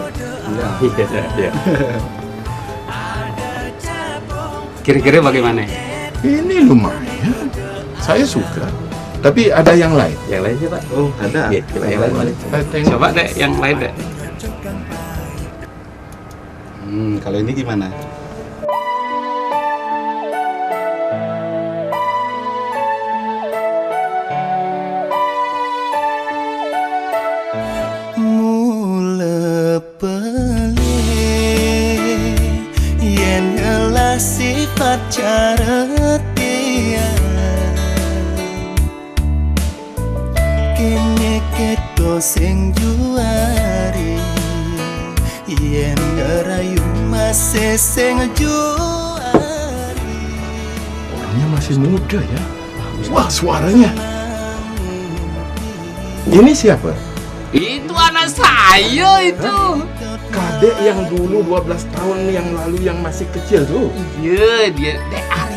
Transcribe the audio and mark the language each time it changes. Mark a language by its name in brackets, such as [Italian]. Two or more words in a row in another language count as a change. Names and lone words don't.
[Indonesian] Iya. Kira-kira bagaimana? Ini lumayan. Saya suka. Tapi ada yang lain. Yang lainnya Pak. Oh, ada. Iya, coba yang lain boleh. Tengok. Coba deh yang lain deh. Kalau ini gimana? [Balinese] Mula pele yen ngelah sifat cara dia kene keto sing juari yen ngerayu masih sing juari. [Indonesian] Orangnya masih muda ya. Wah, suaranya. Ini siapa? Itu anak saya itu. Kadek yang dulu 12 tahun yang lalu yang masih kecil tuh. Iya, dia Dek Arya.